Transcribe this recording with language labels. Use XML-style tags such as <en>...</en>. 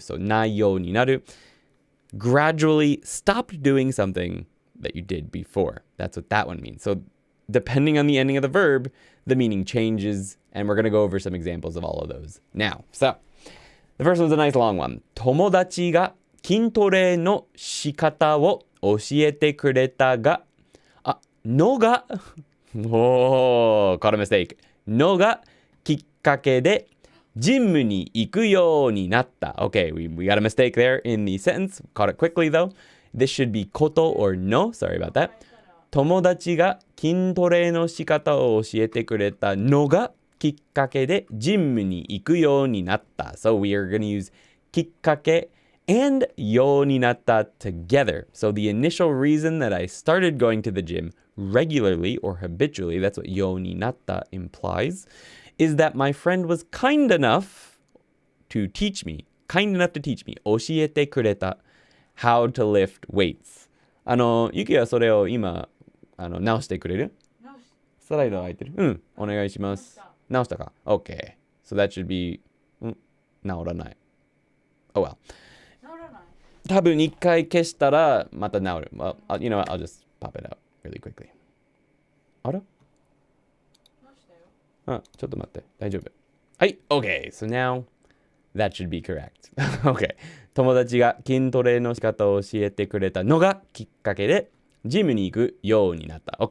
<en>So na yo ni naru. Gradually stopped doing something that you did before. That's what that one means. So depending on the ending of the verb, the meaning changes. And we're going to go over some examples of all of those now. So the first one's a nice long one.</en> <ja>友達が筋トレの仕方を教えてくれたが、のが</ja> <en>Oh, caught a mistake.</en> <ja>のがきっかけでジムに行くようになった.</ja> <en>Okay, we got a mistake there in the sentence. Caught it quickly though. This should be こと or no. Sorry about that.</en> <ja>友達が筋トレの仕方を教えてくれたのがきっかけでジムに行くようになった.</ja> <en>So we are going to use きっかけand ようになった together. So the initial reason that I started going to the gym regularly or habitually, that's what yo ni natta implies, is that my friend was kind enough to teach me,</en> <ja>教えてくれた</ja> <en>how to lift weights.</en> <ja>ゆきはそれを今直してくれる？スライド空いてる？うん、お願いします。直したか？Okay.</ja> <en>So that should be</en> <ja>直らない。</ja> <en>Oh well.</en> <ja>多分一回消したらまた直る。</ja> <en>Well, you know what? I'll just pop it out really quickly.</en> <ja>あら？ちょっと待って。大丈夫。はい。Okay.</ja> <en>So now that should be correct. Okay.</en> <ja>友達が筋トレの仕方を教えてくれたのがきっかけでジムに行くようになった。</ja>